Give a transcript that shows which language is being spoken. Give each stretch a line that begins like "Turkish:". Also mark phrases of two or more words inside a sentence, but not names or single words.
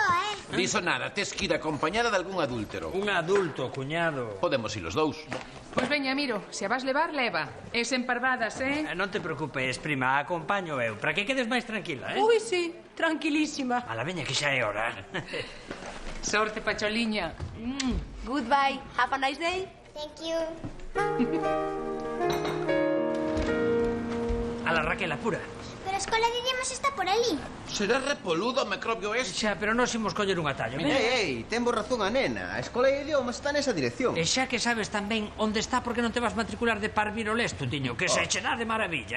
Galician: Diso nada, tes que ir acompañada de algún adúltero. Un adulto, cuñado. Podemos ir os dous. Pois veña, Miro, se a vas levar, leva. Es emparvadas, Non te preocupes, prima, acompaño eu, para que quedes máis tranquila, Ui, sí, tranquilísima. A la veña que xa é hora. Sorte, Pacholiña.
English: Goodbye, have a nice day. Thank you.
Galician: A la Raquel, apura. Pero a escola de idiomas está por ali. Será repoludo o microbio ese? Xa, pero nós imos coller un atallo, Ei, ten razón a nena. A escola de idiomas está nesa dirección. E xa que sabes tamén onde está, porque non te vas matricular de Parvirolesto, tiño, que se che dá de maravilla,